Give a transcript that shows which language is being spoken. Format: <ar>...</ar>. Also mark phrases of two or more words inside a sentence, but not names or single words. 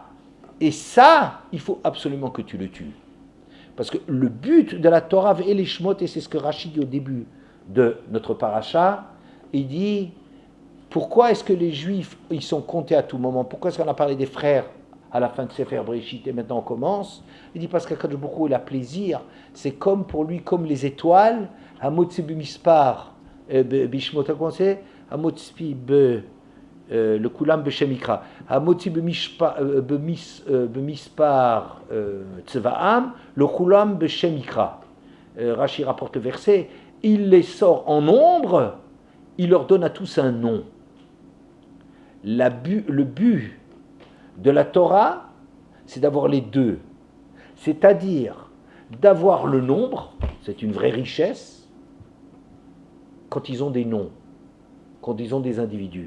<fr>Et ça, il faut absolument que tu le tues. Parce que le but de la Torah et les Shemot, et c'est ce que Rachid dit au début de notre paracha, il dit, pourquoi est-ce que les Juifs, ils sont comptés à tout moment? Pourquoi est-ce qu'on a parlé des frères à la fin de Sefer Breshit et maintenant on commence? Il dit parce qu'Akadosh Baruch Hu, il a plaisir. C'est comme pour lui, comme les étoiles,</fr> <he>המוציא במספר, בשמות,</he> <fr>comment c'est?</fr> <he>המוציא לכולם בשם יקרא. המוציא במספר צבאם, לכולם בשם יקרא.</he> <fr>Rashi rapporte le verset, il les sort en nombre, il leur donne à tous un nom. Le but de la Torah, c'est d'avoir les deux. C'est-à-dire d'avoir le nombre, c'est une vraie richesse, quand ils ont des noms, quand ils ont des individus.</fr>